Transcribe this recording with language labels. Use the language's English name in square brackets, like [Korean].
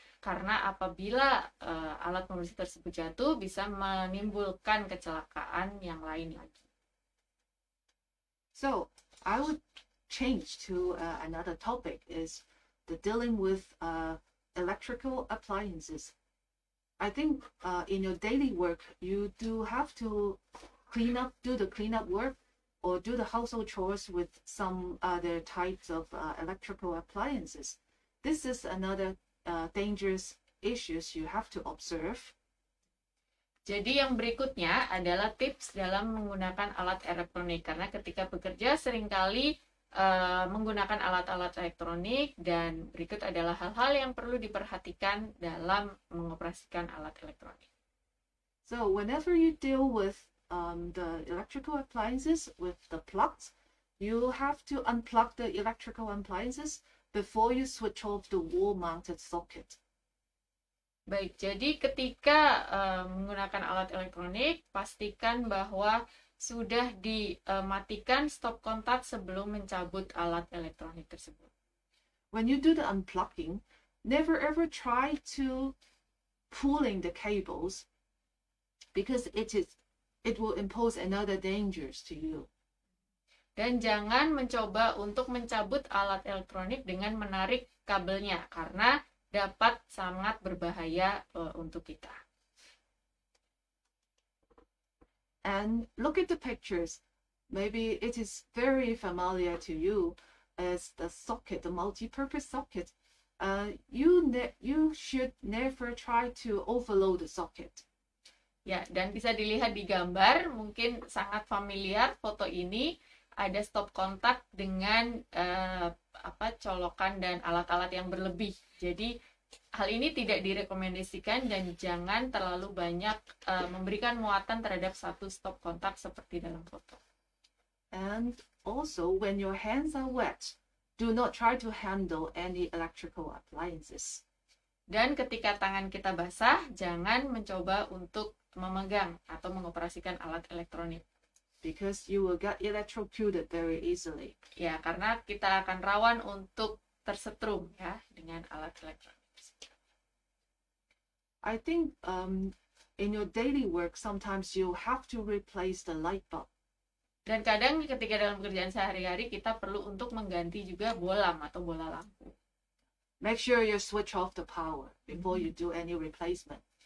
[Indonesian] Karena apabila alat pembersih tersebut jatuh, bisa menimbulkan kecelakaan yang lain lagi. [English] So I would change to another topic, is the dealing with electrical appliances. I think in your daily work, you do have to do the cleanup work or do the household chores with some other types of electrical appliances. This is another dangerous issues you have to observe. [Indonesian] Jadi yang berikutnya adalah tips dalam menggunakan alat elektronik. Karena ketika bekerja seringkali menggunakan alat-alat elektronik, dan berikut adalah hal-hal yang perlu diperhatikan dalam mengoperasikan alat elektronik. [English] So whenever you deal with the electrical appliances with the plugs, you have to unplug the electrical appliances before you switch off the wall-mounted socket. [Indonesian] Baik, jadi ketika menggunakan alat elektronik, pastikan bahwa sudah dimatikan stop kontak sebelum mencabut alat elektronik tersebut. [English] When you do the unplugging, never ever try to pulling the cables, because it will impose another dangers to you. [Indonesian] Dan jangan mencoba untuk mencabut alat elektronik dengan menarik kabelnya, karena dapat sangat berbahaya untuk kita. [English] And look at the pictures. Maybe it is very familiar to you as the socket, the multi-purpose socket. You should never try to overload the socket. [Indonesian] Ya, dan bisa dilihat di gambar, mungkin sangat familiar foto ini. Ada stop kontak dengan colokan dan alat-alat yang berlebih. Jadi hal ini tidak direkomendasikan dan jangan terlalu banyak memberikan muatan terhadap satu stop kontak seperti dalam foto. [English] And also, when your hands are wet, do not try to handle any electrical appliances. [Indonesian] Dan ketika tangan kita basah, jangan mencoba untuk memegang atau mengoperasikan alat elektronik. [English] Because you will get electrocuted very easily. [Indonesian] Ya, karena kita akan rawan untuk tersetrum ya dengan alat elektronik. [English] I think in your daily work, sometimes you have to replace the light bulb. [Indonesian] Dan kadang ketika dalam pekerjaan sehari-hari kita perlu untuk mengganti juga bolam atau bola lampu. [English] Make sure you switch off the power before you do any replacement.